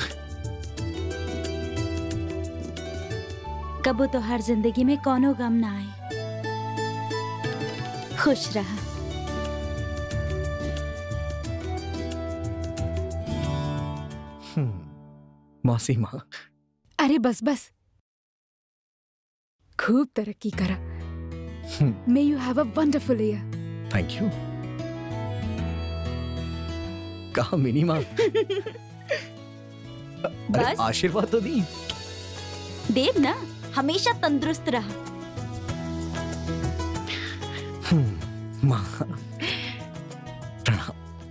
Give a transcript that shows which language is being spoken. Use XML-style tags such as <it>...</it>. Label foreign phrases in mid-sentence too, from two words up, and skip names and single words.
<bho>कबो तो हर जिंदगी में कोनो गम ना आए। खुश रहा। मौसी माँ। अरे बस बस, खूब तरक्की करा।</bho> <en>May you have a wonderful year. thank you.</en> <bho>कहा मिनी माँ? अरे बस आशीर्वाद तो दी। देव ना हमेशा तंदुरुस्त रहा। माँ प्रणाम।</bho>